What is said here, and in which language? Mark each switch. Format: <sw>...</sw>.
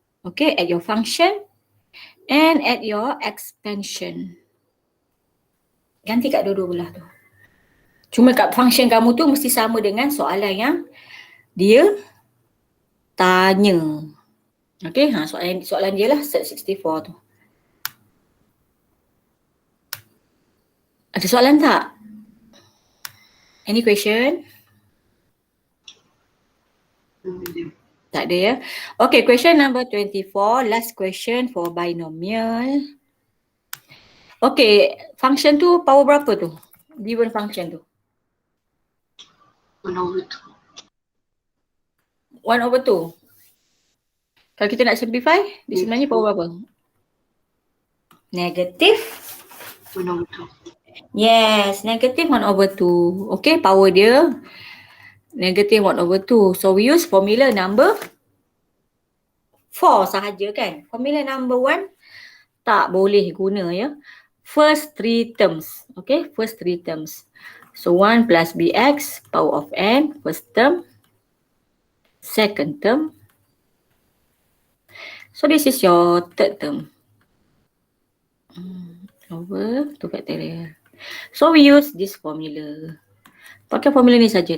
<en>Okay, at your function and at your expansion.</en> <ms>Ganti kat dua-dua belah tu. Cuma kat function kamu tu mesti sama dengan soalan yang dia tanya. Okay, soalan dia lah set 64 tu. Ada soalan tak?</ms> <en>Any question?</en> <ms>Tak ada ya.</ms> <en>Okay, question number 24. Last question for binomial.</en> <ms>Okay, function tu power berapa tu? Given function tu. 1/2. 1/2. Kalau kita nak simplify, dia sebenarnya power berapa? Negative 1/2.</ms> <en>Yes, negative 1/2. Okay, power dia negative 1/2. So we use formula number 4</en> <ms>sahaja kan. Formula number 1 tak boleh guna ya.</ms> <en>First 3 terms. Okay, first 3 terms. So 1 plus bx power of n, first term. Second term. So this is your third term. Over 2 factorial. So we use this formula.</en> <ms>Pakai formula ni saja.</ms>